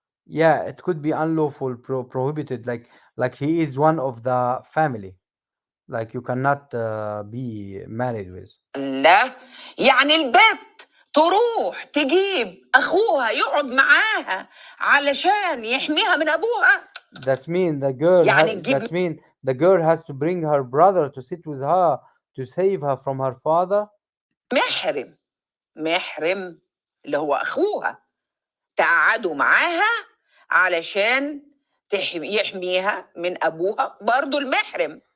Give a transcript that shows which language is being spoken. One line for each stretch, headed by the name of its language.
English: Yeah, it could be unlawful, prohibited, like he is one of the family, like you cannot be married with.
Arabic: لا يعني البت تروح تجيب اخوها يقعد معاها علشان يحميها من ابوها.
English: That's mean the girl
Arabic: يعني تجيب
English: that's mean the girl has to bring her brother to sit with her to save her from her father.
Arabic: محرم اللي هو اخوها تقعدوا معاها علشان يحميها من ابوها برضو المحرم.